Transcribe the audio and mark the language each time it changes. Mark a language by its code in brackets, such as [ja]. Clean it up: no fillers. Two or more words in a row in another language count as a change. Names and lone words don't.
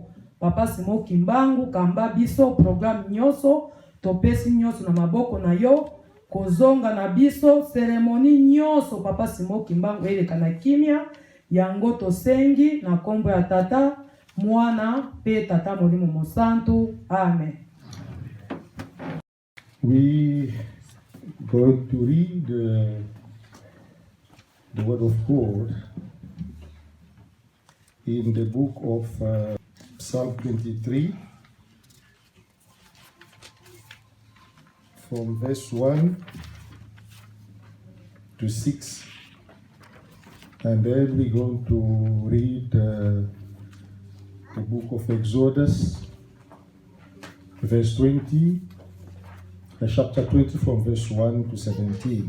[ln] Papa Simo Kimbangu kamba biso programme nyonso, topesi nyonso na maboko na yo, kozonga na biso seremoni nyonso Papa Simo Kimbangu eleka na kimia, yango tosengi na kombo ya Tata, Mwana pe Tata Molimo Mosantu. Amen. [en] We going to read the word of God in the book of Psalm 23 from verse 1 to 6, and then we're going to read the book of Exodus, verse 20, chapter 20 from verse 1 to 17.